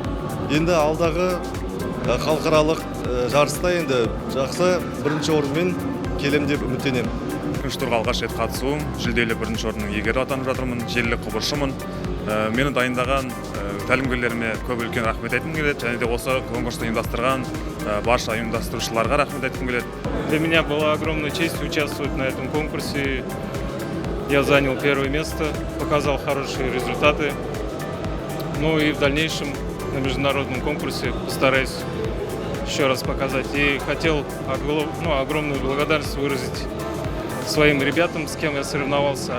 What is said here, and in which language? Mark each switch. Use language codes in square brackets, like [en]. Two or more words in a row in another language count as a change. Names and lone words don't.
[kk] Енді алдағы халықаралық жарыста енді жақсы бірінші орынмен келем деп үміттенемін. Екінші турға алғаш рет қатысуым, жүлделі бірінші орынның иегері атанып жатырмын, желілік құбыршымын. Мені дайындаған тәлімгерлеріме көп үлкен рахмет айтқым келеді, және де осы конкурсты ұйымдастырған барша ұйымдастырушыларға рахмет айтқым келеді. [ru] Для меня была огромная честь участвовать на этом конкурсе. Я занял первое место, показал хорошие результаты. Ну и в дальнейшем на международном конкурсе постараюсь еще раз показать. И хотел огромную благодарность выразить своим ребятам, с кем я соревновался.